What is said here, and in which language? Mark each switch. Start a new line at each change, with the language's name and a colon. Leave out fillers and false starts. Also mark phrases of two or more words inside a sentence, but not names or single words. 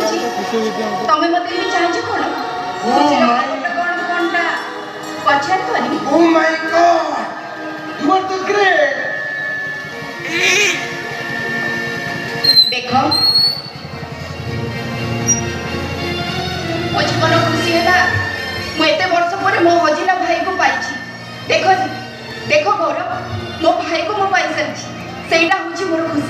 Odia: ତମେ ମତେ ବି ଚାହୁଁଛ କଣ? ଖୁସିର କାରଣଟା କଣ କଣଟା ପଚାରିବନି?
English: Oh my God! You are the great!
Odia: ଦେଖ ମୋ ଜୀବନ ଖୁସି ହେଲା ମୁଁ ଏତେ ବର୍ଷ ପରେ ମୋ ହଜିଲା ଭାଇକୁ ପାଇଛି। ଦେଖ ଦେଖ ଗୌରବ ମୋ ଭାଇକୁ ମୁଁ ପାଇସାରିଛି ସେଇଟା ହଉଛି ମୋର ଖୁସି।